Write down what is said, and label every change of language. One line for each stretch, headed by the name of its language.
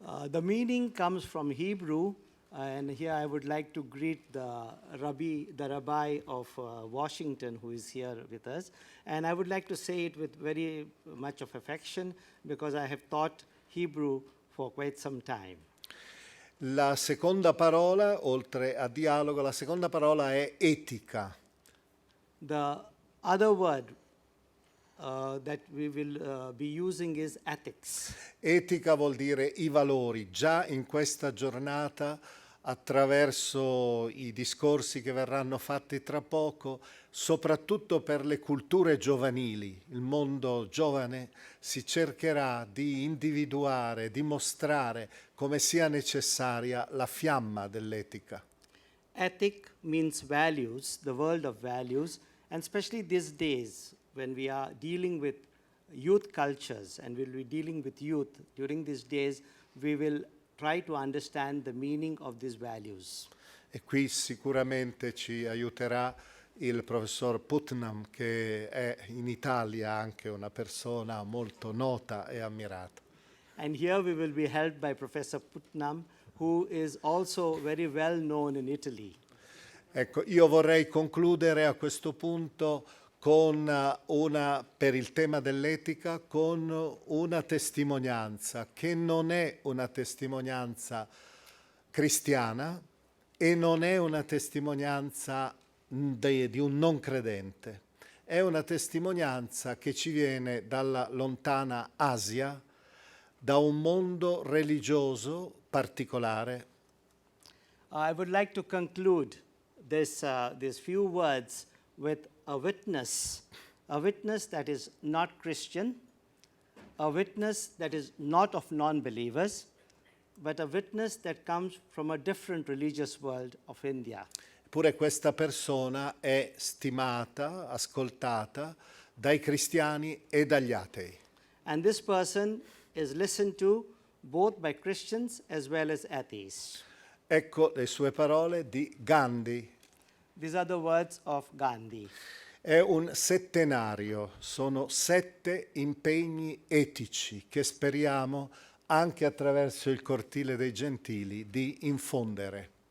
English: The meaning comes from Hebrew, and here I would like to greet the rabbi of Washington, who is here with us. And I would like to say it with very much of affection because I have taught Hebrew for quite some time.
Italian: La seconda parola, oltre a dialogo, la seconda parola è etica.
English: The other word that we will be using is ethics.
Italian: Etica vuol dire i valori. Già in questa giornata, attraverso i discorsi che verranno fatti tra poco, soprattutto per le culture giovanili, il mondo giovane, si cercherà di individuare, di mostrare come sia necessaria la fiamma dell'etica.
English: Ethic means values, the world of values, and especially these days when we are dealing with youth cultures and we'll be dealing with youth, during these days we will try to understand the meaning of these values.
Italian: E qui sicuramente ci aiuterà il professor Putnam, che è in Italia anche una persona molto nota e ammirata.
English: And here we will be helped by Professor Putnam, who is also very well known in Italy.
Italian: Ecco, io vorrei concludere a questo punto con per il tema dell'etica, con una testimonianza che non è una testimonianza cristiana e non è una testimonianza di un non credente. È una testimonianza che ci viene dalla lontana Asia, da un mondo religioso particolare.
English: I would like to conclude these few words with a witness that is not Christian, a witness that is not of non-believers, but a witness that comes from a different religious world of India.
Italian: Eppure questa persona è stimata, ascoltata dai cristiani e dagli atei.
English: And this person is listened to both by Christians as well as atheists.
Italian: Ecco le sue parole di Gandhi.
English: These are the words of Gandhi.
Italian: È un settenario, sono 7 impegni etici che speriamo anche attraverso il Cortile dei Gentili di infondere.